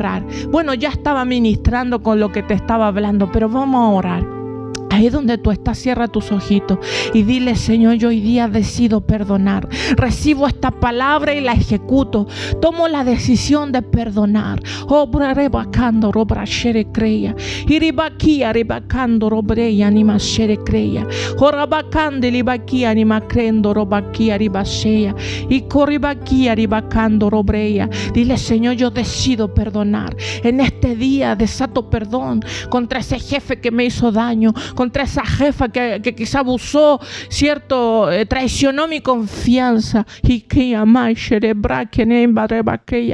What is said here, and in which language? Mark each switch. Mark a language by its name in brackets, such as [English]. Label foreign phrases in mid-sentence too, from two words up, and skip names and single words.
[Spanish] Bueno, ya estaba ministrando con lo que te estaba hablando, pero vamos a orar. Ahí donde tú estás, cierra tus ojitos y dile: Señor, yo hoy día decido perdonar. Recibo esta palabra y la ejecuto. Tomo la decisión de perdonar. Obra rebacando, robra shere creya. Iribaquia rebacando, robreya, anima shere creya. Orabacande, libaquia, anima crendo, robaquia, ribasea. Y corribaquia, ribacando, robreya. Dile: Señor, yo decido perdonar. En este día desato perdón contra ese jefe que me hizo daño, contra esa jefa que quizá abusó, cierto, traicionó mi confianza. Y que amai cerebra que nemba rebaqueya.